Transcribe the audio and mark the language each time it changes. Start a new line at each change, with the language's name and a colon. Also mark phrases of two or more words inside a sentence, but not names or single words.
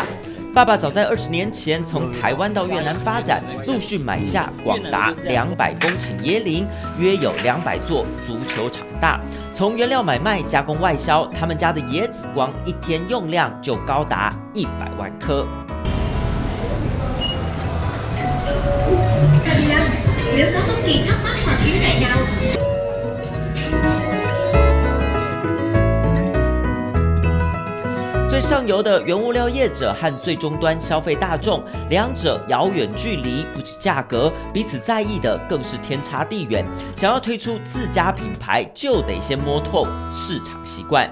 Chinese: 爸爸早在20年前从台湾到越南发展，陆续买下广达200公顷椰林，约有200座足球场大。从原料买卖、加工、外销，他们家的椰子光一天用量就高达100万颗。
Vietnamese: Nếu có bất kỳ thắc mắc hoặc khiếu nại nào
Chinese: 最上游的原物料业者和最终端消费大众，两者遥远距离，不止价格，彼此在意的更是天差地远。想要推出自家品牌，就得先摸透市场习惯。